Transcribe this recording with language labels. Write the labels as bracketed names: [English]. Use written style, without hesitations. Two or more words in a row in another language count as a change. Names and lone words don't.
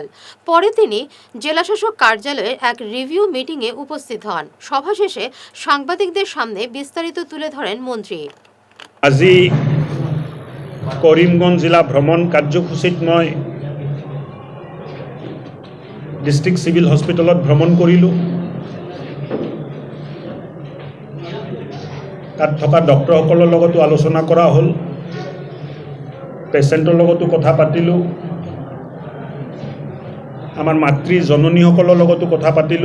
[Bangla] পরে তিনি জেলাশাসক কার্যালয়ের এক রিভিউ মিটিংয়ে উপস্থিত হন। সভা শেষে সাংবাদিকদের সামনে বিস্তারিত তুলে ধরেন মন্ত্রী। [Assamese] আজি কৰিমগঞ্জ জিলা ভ্ৰমণ কাৰ্যসূচীত মই [English] district civil hospitalত [Assamese] ভ্ৰমণ কৰিলোঁ। তাত থকা ডক্টৰসকলৰ লগতো আলোচনা কৰা হ'ল, পেচেণ্টৰ লগতো কথা পাতিলোঁ, আমাৰ মাতৃ জননীসকলৰ লগতো কথা পাতিলোঁ।